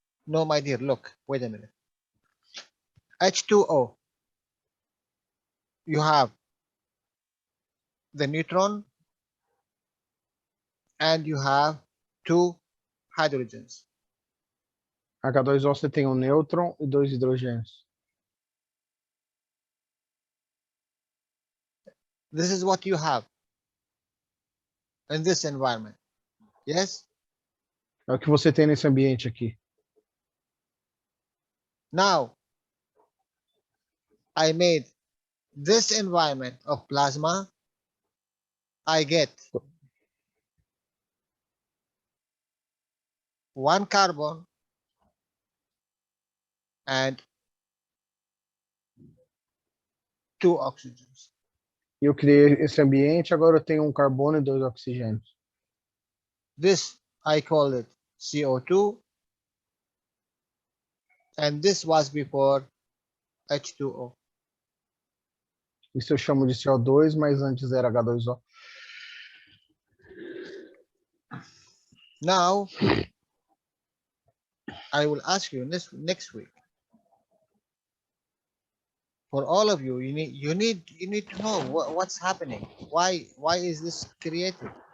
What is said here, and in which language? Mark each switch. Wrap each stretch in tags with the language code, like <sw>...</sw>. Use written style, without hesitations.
<en>No, my dear, look, wait a minute. H2O, you have the neutron and you have two hydrogens.</en> <pt>H2O você tem um nêutron e dois hidrogênios.</pt> <en>This is what you have in this environment. Yes?</en> <pt>É o que você tem nesse ambiente aqui.</pt> <en>Now, I made this environment of plasma. I get one carbon and two oxygens.</en> <pt>Eu criei esse ambiente, agora eu tenho um carbono e dois oxigênios.</pt> <en>This, I call it CO2. And this was before H2O.</en> <pt>Isso eu chamo de CO2, mas antes era H2O.</pt> <en>Now, I will ask you next week. For all of you, you need to know what's happening. Why is this created?</en>